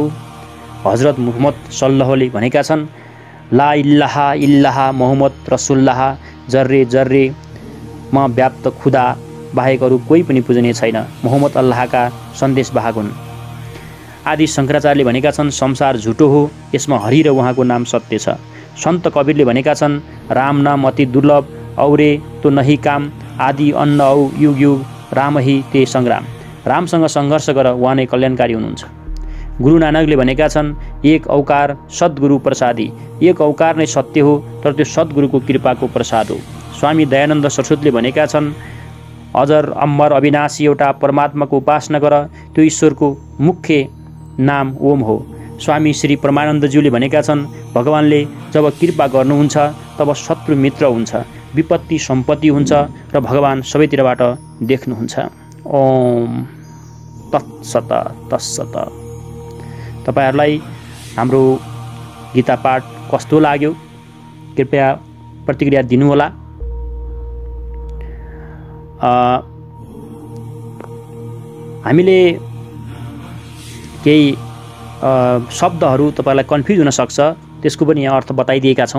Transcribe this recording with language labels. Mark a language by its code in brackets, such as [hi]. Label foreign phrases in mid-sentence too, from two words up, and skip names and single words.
[ne] हजरत मुहम्मद सल्लल्लाहुले भनेका छन् [ar] لا إله إلا الله محمد رسول الله [ne] जर्रे जर्रे म व्याप्त खुदा बाहेक अरू कोही पनि पूजनीय छैन, मोहम्मद अल्लाहका सन्देश वाहक हुन्। आदि शङ्कराचार्यले भनेका छन् संसार झुटो हो, यसमा हरि र उहाँको नाम सत्य छ। सन्त कबीरले भनेका छन् [hi] राम नाम अति दुर्लभ औरे तो नही काम, आदि अन्न औ युग युग राम ही ते सङ्ग्राम। [ne] रामसँग सङ्घर्ष गर, उहाँ नै कल्याणकारी हुनुहुन्छ। गुरु नानकले भनेका छन् [pa] ਇਕ ਓਅੰਕਾਰ ਸਤਿਗੁਰ ਪ੍ਰਸਾਦਿ, [ne] एक औकार नै सत्य हो तर त्यो सद्गुरुको कृपाको प्रसाद हो। स्वामी दयानन्द सरस्वतीले भनेका छन् अजर अमर अविनाशी एउटा परमात्माको उपासना गर, त्यो ईश्वरको मुख्य नाम ओम हो। स्वामी श्री परमानन्दज्यूले भनेका छन् भगवानले जब कृपा गर्नुहुन्छ तब शत्रु मित्र हुन्छ, विपत्ति सम्पत्ति हुन्छ र भगवान सबैतिरबाट देख्नुहुन्छ। ओम तत्सत तत्सत। तपाईहरुलाई हाम्रो गीता पाठ कस्तो लाग्यो कृपया प्रतिक्रिया दिनुहोला। हामीले केही शब्दहरू तपाईलाई कन्फ्युज हुन सक्छ, त्यसको पनि यहाँ अर्थ बताइदिएका छौँ।